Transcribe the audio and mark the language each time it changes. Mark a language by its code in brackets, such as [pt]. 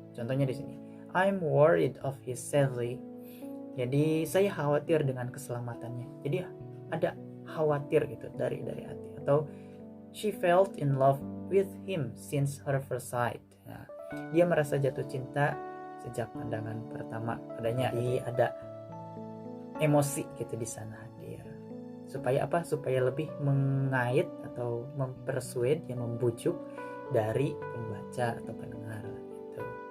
[id] Contohnya di sini, [en] I'm worried of his safety. [id] Jadi saya khawatir dengan keselamatannya. Jadi ada khawatir gitu dari hati. [en] Atau she felt in love with him since her first sight. [id] Nah, dia merasa jatuh cinta sejak pandangan pertama padanya. Jadi ada emosi gitu di sana hadir. Supaya apa? Supaya lebih mengait atau mempersuade, yang membujuk dari pembaca atau pendengar gitu.